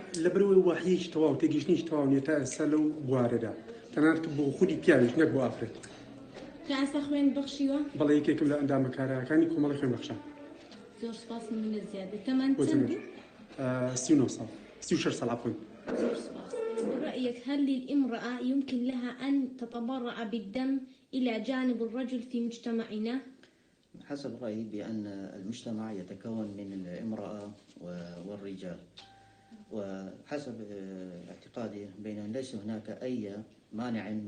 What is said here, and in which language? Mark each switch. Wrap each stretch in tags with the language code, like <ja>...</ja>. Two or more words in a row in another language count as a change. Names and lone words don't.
<ckb>لەبەرەوەی واحەیەکی تەواو تێگەیشتنیش تەواو نیە تا ئێستا لەو بوارەدا تەنانەت بۆ خودی پیاویش نەک بۆ ئافرەت تا ئێستا خوێن بەخشیوە؟ بەڵێ یەکێکم لە ئەندامە کارەکانی کۆمەڵی خوێن بەخشان زۆر سپاس نمونە زیادە تەمەن چەند بوو؟ 39 ساڵ 36 ساڵ عفوا زۆر سپاس</ckb> <ar>برأيك هل للامرأة يمكن لها أن تتبرع بالدم إلى جانب الرجل في مجتمعنا؟ حسب رأيي بأن المجتمع يتكون من الامرأة والرجال وحسب اعتقادي بأن ليس هناك أي مانع</ar>